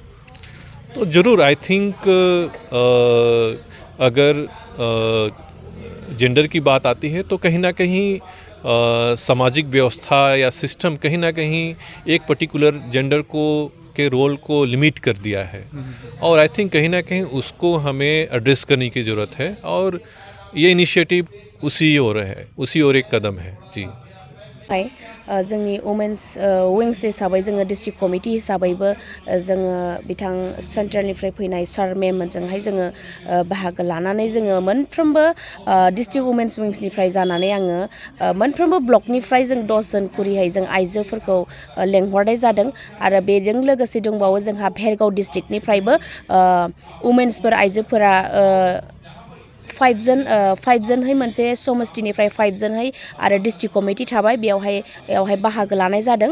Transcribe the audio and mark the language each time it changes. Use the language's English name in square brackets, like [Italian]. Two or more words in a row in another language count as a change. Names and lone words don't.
[Hindi] तो ज़रूर [English] I think [Hindi] अगर जेंडर की बात आती है तो कहीं ना कहीं सामाजिक व्यवस्था या सिस्टम कहीं ना कहीं एक [English] particular gender [Hindi] के रोल को लिमिट कर दिया है और [English] I think [Hindi] कहीं ना कहीं उसको हमें एड्रेस करने की ज़रूरत है और ये इनिशिएटिव उसी ओर एक कदम है जी। [Bodo] जोंनि [English] women's wings [Bodo] हिसाबै जोङो [English] district committee [Bodo] हिसाबैबो जोङो बिथां सेन्ट्रेलनिफ्राय फैनाय सार मेममोनजोंहाय जोङो बाहागो लानानै जोङो मोनफ्रोमबो डिस्ट्रिक्ट वुमेन्स विंग्सनिफ्राय जानानै आङो मोनफ्रोमबो ब्लकनिफ्राय जों 10 जन कुरिहाय जों आइजोफोरखौ लेंहरनाय जादों आरो बेजों लोगोसे दंबावो जोंहा भेरगाव डिस्ट्रिक्टनिफ्रायबो वुमेन्सफोर आइजोफोरा 5 जनहै मोनसे समस्तिनिफ्राय 5 जनहै आरो [English] district committee [Bodo] थाबाय बेयावहाय बाहागो लानाय जादों।